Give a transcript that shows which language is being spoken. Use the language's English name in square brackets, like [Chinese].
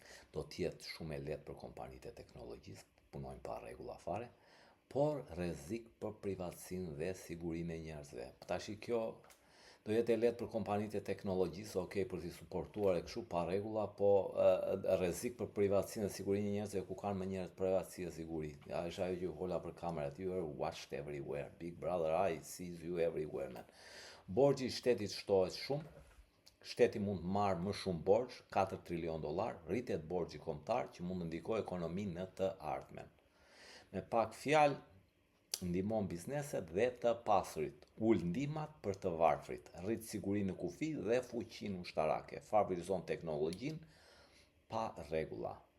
[Albanian] Do të jetë shumë e lehtë për kompanitë e teknologjisë, punojnë pa rregulla fare, por rrezik për privatësinë dhe sigurinë e njerëzve. Tash kjo do jetë e lehtë për kompanitë e teknologjisë, për t'i suportuar e kështu pa rregulla, po rrezik për privatësinë dhe sigurinë e njerëzve ku kanë më njerëz privatësi dhe siguri. Ja, është ajo që hola për kamerat, [English] you are watched everywhere. Big Brother eye sees you everywhere, man. [Albanian] Borxhi i shtetit shtohet shumë. Shteti mund të marrë më shumë borxh, $4 trilion, rritet borxhi kombëtar që mund të ndikojë ekonominë në të ardhmen. Me pak fjalë, ndihmon bizneset dhe të pasurit, ul ndihmat për të varfrit, rrit sigurinë në kufi dhe fuqinë ushtarake, favorizon teknologjinë pa rregulla.